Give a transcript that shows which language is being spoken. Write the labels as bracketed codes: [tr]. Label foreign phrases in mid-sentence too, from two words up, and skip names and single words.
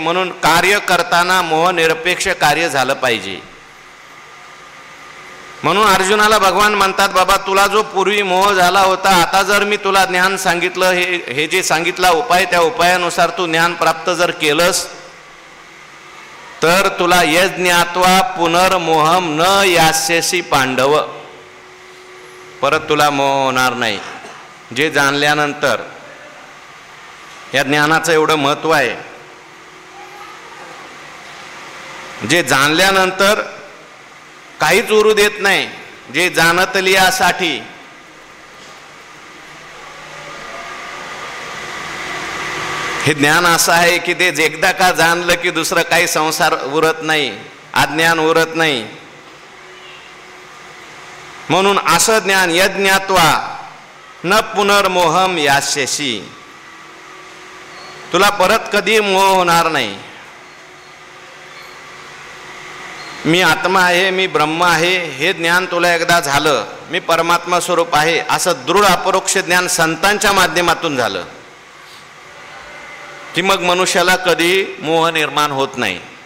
[mr] म्हणून कार्य करताना मोहनिरपेक्ष कार्य झालं पाहिजे. म्हणून अर्जुनाला भगवान म्हणतात, बाबा तुला जो पूर्वी मोह झाला होता, आता जर मी तुला ज्ञान सांगितलं, हे जे सांगितला उपाय, त्या उपायानुसार तू ज्ञान प्राप्त जर केलंस तर तुला [sa] यज्ञात्वा पुनर्मोहम न यास्यसि पांडव. [mr] परत तुला मोह होणार नाही. जे जाणल्यानंतर, या ज्ञानाचं एवढं महत्त्व आहे, जे जाणल्यानंतर काहीच उरू देत नाही. जे जाणतली यासाठी हे ज्ञान असं आहे की ते एकदा का जाणलं की दुसरं काही संसार उरत नाही, अज्ञान उरत नाही. म्हणून असं ज्ञान [sa] यज्ञात्वा न पुनर्मोहम यास्यसि, [mr] तुला परत कधी मोह होणार नाही. मी आत्मा आहे, मी ब्रह्म आहे, हे ज्ञान तुला एकदा झालं, मी परमात्मा स्वरूप आहे, असं दृढ अपरोक्ष ज्ञान संतांच्या माध्यमातून झालं की मग मनुष्याला कधी मोह निर्माण होत नाही.